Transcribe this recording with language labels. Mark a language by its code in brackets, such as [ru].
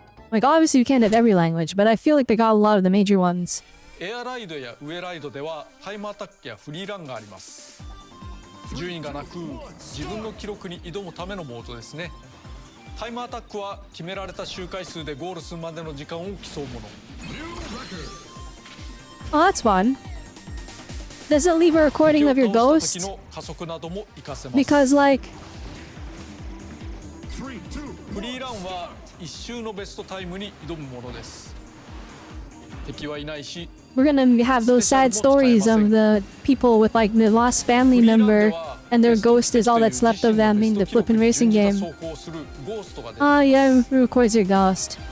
[en] Like obviously you can't have every language, but I feel like they got a lot of the major ones. [ja] エアライドやウエライドではタイムアタックやフリーランがあります。順位がなく自分の記録に挑むためのモードですね。タイムアタックは決められた周回数でゴールするまでの時間を競うもの。 [en] Oh, that's fun. Does it leave a recording of your ghost? [ja] の加速なども活かせます。 [en] Because like... [ja] フリーランは一周のベストタイムに挑むものです。敵はいないし [en] We're gonna have those sad stories of the people with like the lost family member and their ghost is all that's left of them in the flippin' racing game. Oh yeah, it records your ghost.